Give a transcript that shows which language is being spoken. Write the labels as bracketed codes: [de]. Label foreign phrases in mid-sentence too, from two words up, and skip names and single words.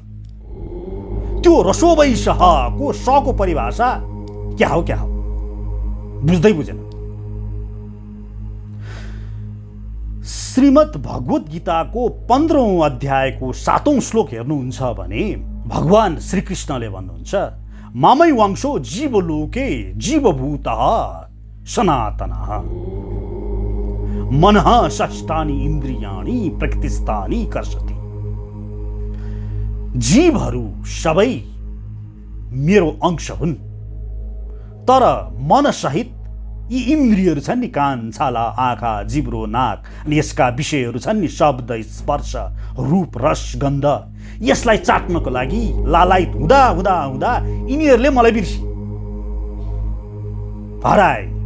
[ne] त्यो रसोवैशको सको परिभाषा क्या हो बुझ्दै बुझेन। श्रीमद् भगवत गीताको 15औं अध्यायको 7औं श्लोक हेर्नुहुन्छ भने भगवान श्रीकृष्णले भन्नुहुन्छ, [sa] मामै वंशो जीवलोके जीवभूतः सनातनः मनः षष्ठानि इन्द्रियाणि प्रकृतिस्थानि कर्षति। [ne] जीवहरू सबै मेरो अंश हुन्, तर मन सहित यी इन्द्रियहरू छन् नि, कान छाला आँखा जिब्रो नाक, अनि यसका विषयहरू छन् नि शब्द स्पर्श रूप रस गन्ध, यसलाई चाट्नको लागि लालायित हुँदा हुँदा हुँदा यिनीहरूले मलाई बिर्सी हराए।